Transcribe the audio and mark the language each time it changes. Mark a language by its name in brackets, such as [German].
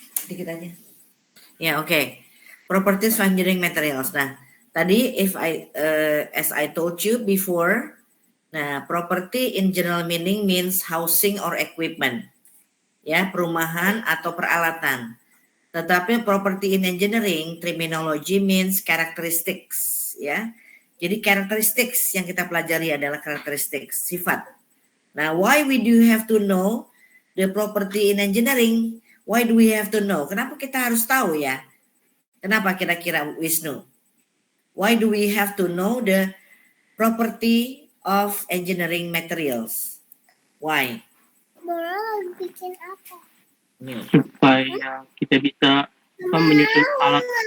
[Indonesian] Dikit aja. Ya, oke. [English] Properties of engineering materials. [Indonesian] Nah, tadi [English] as I told you before, nah, property in general meaning means housing or equipment. [Indonesian] Ya, perumahan atau peralatan. Tetapi [English] property in engineering terminology means characteristics, ya. [Indonesian] Jadi characteristics yang kita pelajari adalah characteristics, sifat. [English] Nah, why we do have to know the property in engineering? Why do we have to know? [Indonesian] Kenapa kita harus tahu ya? Kenapa kira-kira Wisnu? [English] Why do we have to know the property of engineering materials? Why? [Indonesian] Boleh bikin apa? Supaya kita bisa menyusun alat.